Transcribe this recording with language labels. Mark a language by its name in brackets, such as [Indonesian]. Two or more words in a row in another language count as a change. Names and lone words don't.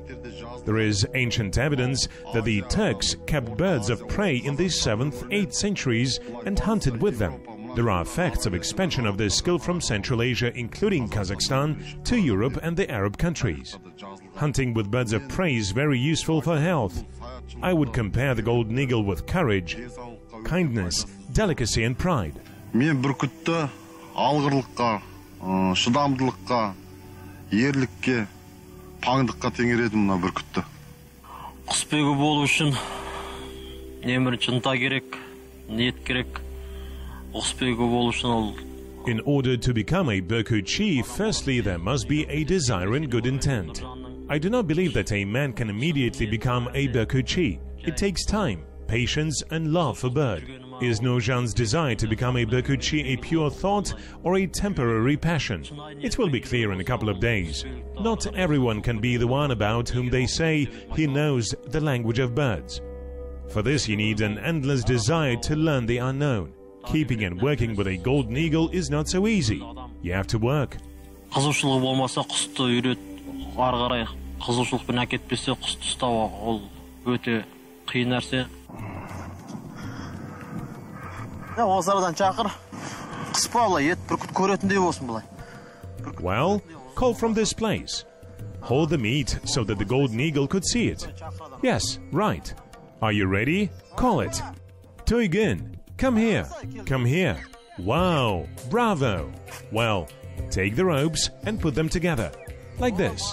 [English] There is ancient evidence that the Turks kept birds of prey in the 7th, 8th centuries and hunted with them. There are facts of expansion of this skill from Central Asia, including Kazakhstan, to Europe and the Arab countries. Hunting with birds of prey is very useful for health. I would compare the golden eagle with courage, kindness, delicacy and pride. [Kazakh] Мен бүркітті алғырлыққа, шыдамдылыққа, ерлікке, паңдыққа теңередім мына бүркітті. Құсбегі болу үшін немірінші ынта керек, ниет керек. Құсбегі болу үшін ол. [English] In order to become a Berkuchi, firstly there must be a desire and good intent. I do not believe that a man can immediately become a Berkuchi. It takes time, patience and love for bird. Is Nojan's desire to become a Berkuchi a pure thought or a temporary passion? It will be clear in a couple of days. Not everyone can be the one about whom they say he knows the language of birds. For this you need an endless desire to learn the unknown. Keeping and working with a golden eagle is not so easy. You have to work. [Kazakh] Қызушылығы болмаса құсты үйрет, ары қарай қызушылықпен әкетпесе құсты ұстау ол өте қиын нәрсе. Осы арадан шақыр. Қыспа былай, ет бүркіт көретіндей болсын былай. [English] Well, call from this place. Hold the meat so that the golden eagle could see it. Yes, right. Are you ready? Call it. Tuigun, come here. Come here. Wow, bravo. Well, take the ropes and put them together, like this.